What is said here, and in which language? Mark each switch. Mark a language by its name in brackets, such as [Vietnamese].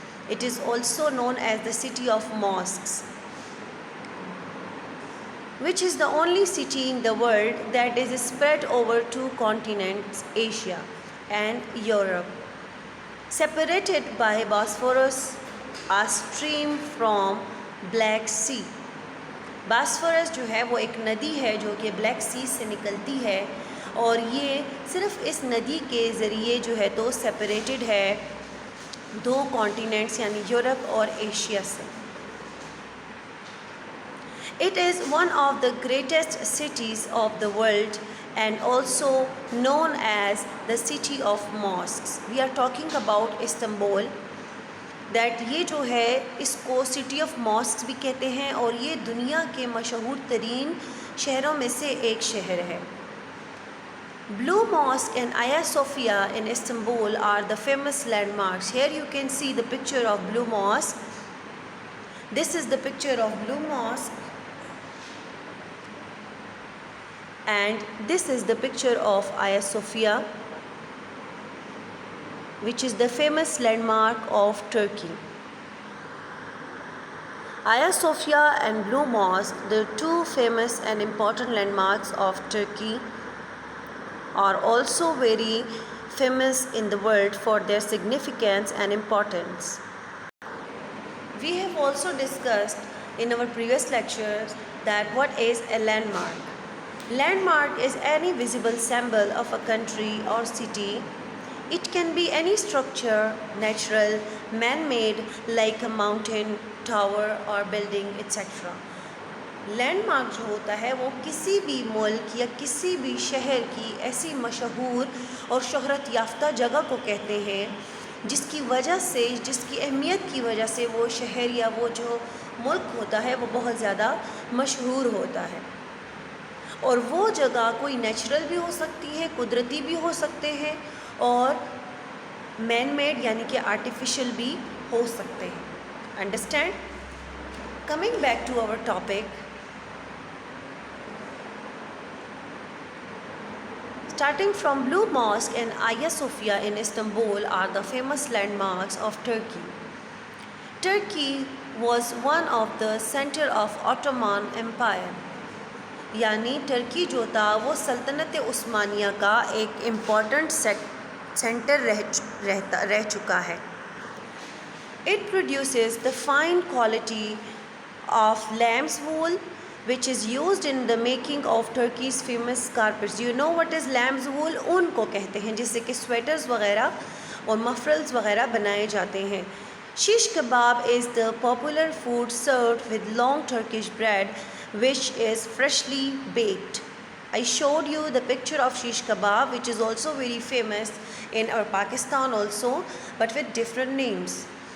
[English] It is also known as the city of mosques, which is the only city in the world that is spread over two continents, Asia and Europe, separated by Bosphorus, a stream from Black Sea. [Urdu] Bosphorus جو ہے وہ ایک ندی ہے جو کہ black سی سے نکلتی ہے اور یہ صرف اس ندی کے ذریعے جو ہے تو سیپریٹڈ ہے دو کانٹیننٹس یعنی یورپ اور ایشیا سے. [English] It is one of the greatest cities of the world and also known as the city of mosques. We are talking about Istanbul. [Urdu] That یہ جو ہے اس کو سٹی آف ماسکس بھی کہتے ہیں اور یہ دنیا کے مشہور ترین شہروں میں سے ایک شہر ہے. [English] Blue Mosque and Hagia Sophia in Istanbul are the famous landmarks. Here you can see the picture of Blue Mosque. This is the picture of Blue Mosque and this is the picture of Hagia Sophia, which is the famous landmark of Turkey. Hagia Sophia and Blue Mosque, the two famous and important landmarks of Turkey, are also very famous in the world for their significance and importance. We have also discussed in our previous lectures that what is a landmark. Landmark is any visible symbol of a country or city. It can be any structure, natural, man-made, like a mountain, tower or building, etc. [Urdu] Land mark جو ہوتا ہے وہ کسی بھی ملک یا کسی بھی شہر کی ایسی مشہور اور شہرت یافتہ جگہ کو کہتے ہیں جس کی وجہ سے، جس کی اہمیت کی وجہ سے وہ شہر یا وہ جو ملک ہوتا ہے وہ بہت زیادہ مشہور ہوتا ہے. اور وہ جگہ کوئی نیچرل بھی ہو سکتی ہے، قدرتی بھی ہو سکتے ہیں، اور مین میڈ یعنی کہ آرٹیفیشل بھی ہو سکتے ہیں. [English] Understand? Coming back to our topic. Starting from Blue Mosque and Hagia Sophia in Istanbul are the famous landmarks of Turkey. Turkey was one of the center of Ottoman Empire. [Urdu] یعنی Turkey جو تھا وہ سلطنت عثمانیہ کا ایک important centre رہ چکا ہے. [English] It produces the fine quality of lamb's wool which is used in the making of Turkey's famous carpets. You know what is lamb's wool? [Urdu] اون کو کہتے ہیں جس سے کہ سویٹرز وغیرہ اور مفرلز وغیرہ بنائے جاتے ہیں. [English] Shish kebab is the popular food served with long Turkish bread which is freshly baked. I showed you the picture of shish kebab which is also very famous in our Pakistan also, but with different names.